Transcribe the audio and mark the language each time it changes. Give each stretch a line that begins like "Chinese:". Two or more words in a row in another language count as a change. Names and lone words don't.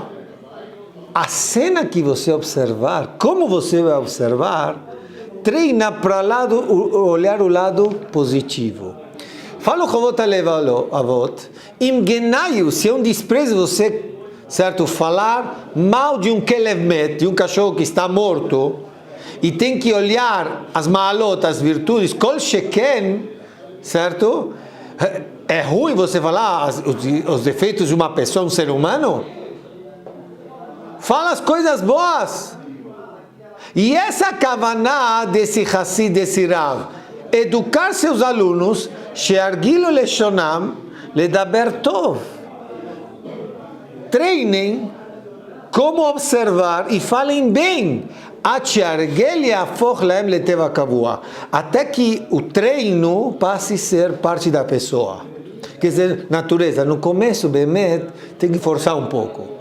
Portuguese: A cena que você observar, como você vai observar, treina para olhar o lado positivo. Fala o Chovot HaLevavot, im genayu, se é um desprezo você, certo, falar mal de um
Hebrew: כלב מת,
Portuguese: de um cachorro que está morto, e tem que olhar as maalot, as virtudes,
Hebrew: כל שכן,
Portuguese: certo? É ruim você falar os defeitos de uma pessoa, um ser humano? Fala as coisas boas. E essa kavaná desse Hassid, desse Rav, educar seus alunos,
Hebrew: שהרגילו לשונם לדבר טוב.
Portuguese: Treinem como observar e falem bem, até que o treino passe a ser parte da pessoa. Quer dizer, natureza, no começo, Bemet, tem que forçar um pouco.